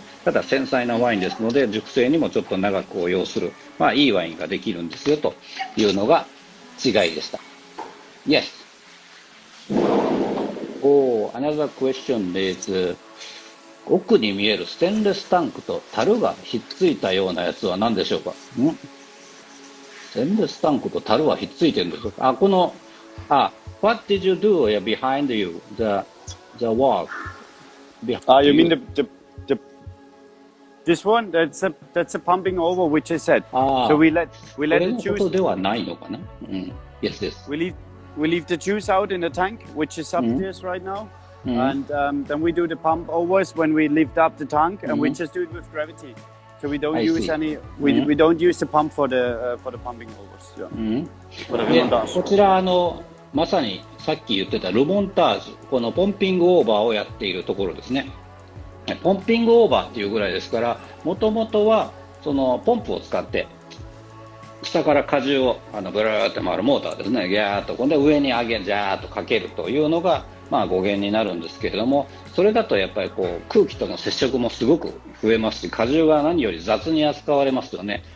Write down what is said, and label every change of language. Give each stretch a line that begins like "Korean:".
Japanese: ただ繊細なワインですので熟成にもちょっと長く要する、いいワインができるんですよというのが違いでした。 Yes.
English: Another question is、
Japanese: 奥に見えるステンレスタンクと樽がひっついたようなやつは何でしょうか？ステンレスタンクと樽はひっついてるんですよ。
English: What did you do behind you? The wall. You mean this one? That's a pumping over, which I said. So we let the juice.
Japanese: ことではないのかな？
English: Yes, yes. We leave the juice out in the tank, which is upstairs right now, and then we do the pump overs when we lift up the tank, and we just do it with gravity. So we don't use any. We don't use the pump for the pumping overs. Yeah.
Japanese: こちらまさにさっき言ってたルモンタージュ、このポンピングオーバーをやっているところですね。ポンピングオーバーっていうぐらいですから、もともとはそのポンプを使って下から荷重をブラーって回るモーターですね、ギャーっと、今度は上に上げジャーっとかけるというのが語源になるんですけれども、それだとやっぱり空気との接触もすごく増えますし、荷重が何より雑に扱われますよね。